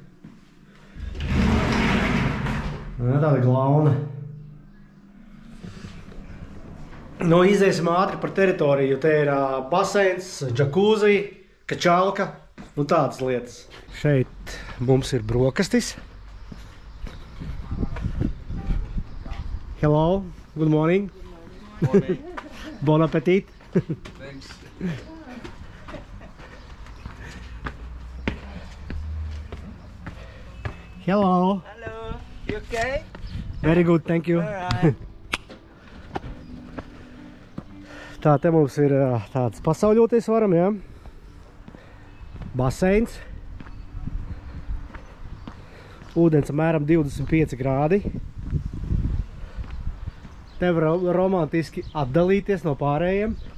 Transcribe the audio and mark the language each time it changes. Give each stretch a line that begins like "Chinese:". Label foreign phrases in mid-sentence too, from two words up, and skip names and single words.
Latvian: Tāda glauna. Nu, iziesim ātri par teritoriju, te ir baseins, džakūzi, kačalka un tādas lietas. Šeit mums ir brokastis.
English: Hello, good morning. Good morning.
French: Bon appetit.
English: Thanks. Hello. Hello. You okay? Very good, thank you. Alright.
Latvian: Tā, te mums ir tāds pasauļoties varam, jā. Baseins. Ūdens apmēram 25 grādi. Te var romantiski atdalīties no pārējiem.